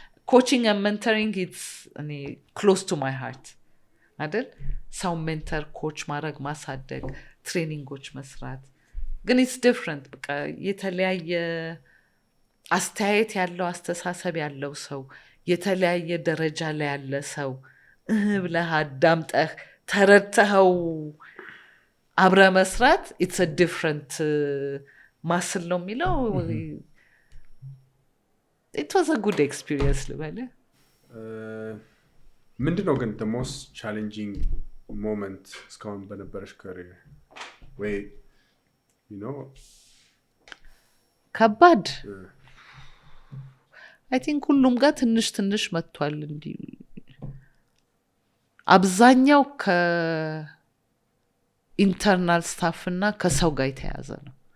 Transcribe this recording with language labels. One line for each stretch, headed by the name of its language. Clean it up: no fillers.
English: coaching and mentoring it's close to my heart
Amharic: አይደል ሰው ሜንተር ኮች ማድረግ ማሳደግ ትሬኒንጎች መስራት ግን it's different በቃ የተለያየ አስተያየት ያለው አስተሳሰብ ያለው ሰው የተለያየ ደረጃ ላይ ያለ ሰው ብለህ አዳምጠህ ተረድተኸው አብረ መስራት
English: it's a different muscle
Amharic: ነው የሚለው
English: it was a good experience
Amharic: ልበል
English: ምንድነው ግን the most challenging moment እስካሁን በነበረሽ career ወይ you know
Amharic: ከባድ I think ሁሉም ጋር ትንሽ መጥቷል እንዲ አብዛኛው ከኢንተርናል ስታፍ እና ከሰው ጋር የተያዘ ነው